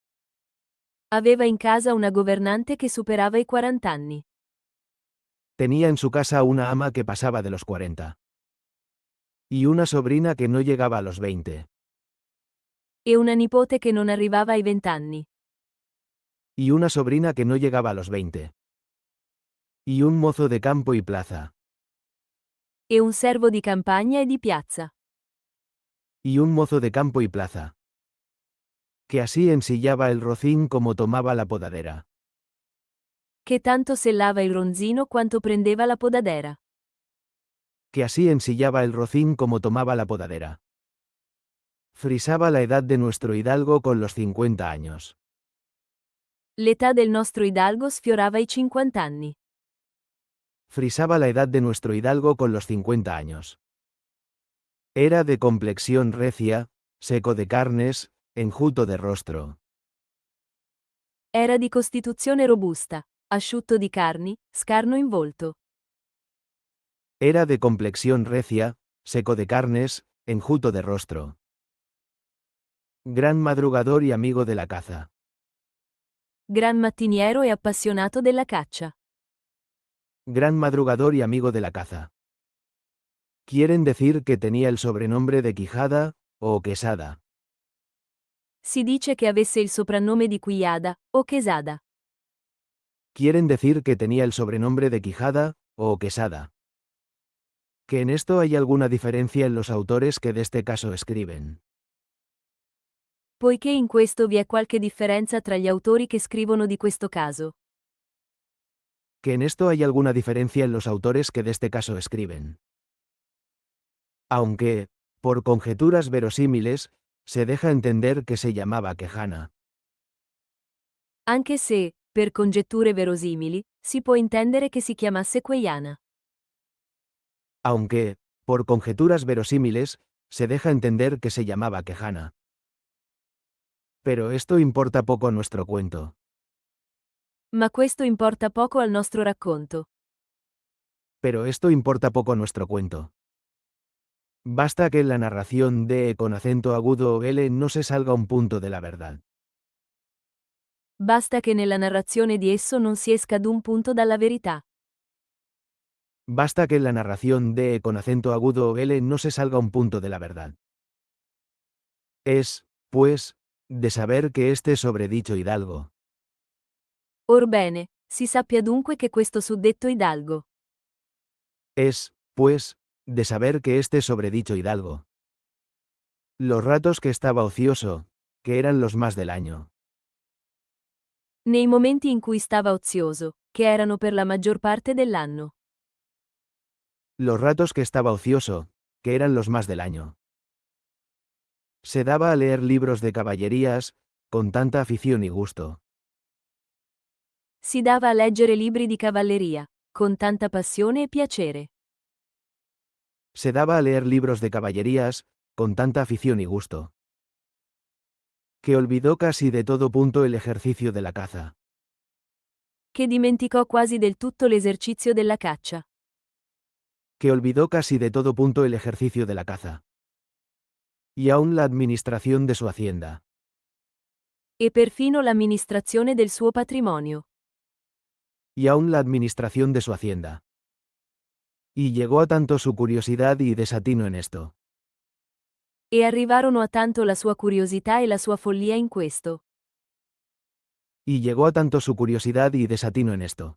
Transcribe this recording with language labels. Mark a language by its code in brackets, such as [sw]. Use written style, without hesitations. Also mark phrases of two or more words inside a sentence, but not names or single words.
[it] Aveva in casa una governante che superava i 40 anni. [es] Tenía en su casa una ama que pasaba de los 40. Y una sobrina que no llegaba a los 20. [it] E una nipote che non arrivava ai 20 anni. [es] Y una sobrina que no llegaba a los 20. Y un mozo de campo y plaza. [it] E un servo di campagna e di piazza. [es] Y un mozo de campo y plaza. Que así ensillaba el rocín como tomaba la podadera. [it] Che tanto sellava il ronzino quanto prendeva la podadera. [es] Que así ensillaba el rocín como tomaba la podadera. Frisaba la edad de nuestro hidalgo con los 50 años. [it] L'età del nostro hidalgo sfiorava i 50 anni. [es] Frisaba la edad de nuestro hidalgo con los 50 años. Era de complexión recia, seco de carnes, enjuto de rostro. [it] Era di costituzione robusta, asciutto di carni, scarno in volto. [es] Era de complexión recia, seco de carnes, enjuto de rostro. Gran madrugador y amigo de la caza. [it] Gran mattiniero e appassionato della caccia. [es] Gran madrugador y amigo de la caza. Quieren decir que tenía el sobrenombre de Quijada, o Quesada. [it] Si dice che avesse il soprannome di Quijada, o Quesada. [es] Quieren decir que tenía el sobrenombre de Quijada, o Quesada. Que en esto hay alguna diferencia en los autores que de este caso escriben. [it] Poiché in questo vi è qualche differenza tra gli autori che scrivono di questo caso. [es] Que en esto hay alguna diferencia en los autores que de este caso escriben. Aunque, por conjeturas verosímiles, se deja entender que se llamaba Quejana. [it] Anche se, per congetture verosimili, si può intendere che si chiamasse Queiana. [es] Aunque, por conjeturas verosímiles, Se deja entender que se llamaba Quejana. Pero esto importa poco a nuestro cuento. [it] Ma questo importa poco al nostro racconto. [es] Pero esto importa poco a nuestro cuento. Basta que en la narración de con acento agudo o L no se salga un punto de la verdad. [it] Basta che nella narrazione di esso non si esca ad un punto dalla verità. [es] Basta que en la narración de con acento agudo o L no se salga un punto de la verdad. Es, pues, de saber que este sobredicho hidalgo. [it] Orbene, si sappia dunque che questo suddetto hidalgo. [es] Es, pues, de saber que este sobredicho hidalgo. Los ratos que estaba ocioso, que eran los más del año. [it] Nei momenti in cui stava ozioso, che erano per la maggior parte dell'anno. [es] Los ratos que estaba ocioso, que eran los más del año. Se daba a leer libros de caballerías, con tanta afición y gusto. [it] Si dava a leggere libri di cavalleria, con tanta passione e piacere. [es] Se daba a leer libros de caballerías, con tanta afición y gusto. Que olvidó casi de todo punto el ejercicio de la caza. [it] Che dimenticò quasi del tutto l'esercizio della caccia. [es] Que olvidó casi de todo punto el ejercicio de la caza. Y aún la administración de su hacienda. [it] E perfino l'amministrazione del suo patrimonio. [es] Y aún la administración de su hacienda. Y llegó a tanto su curiosidad y desatino en esto. [it] E arrivarono a tanto la sua curiosità e la sua follia in questo. [es] Y llegó a tanto su curiosidad y desatino en esto.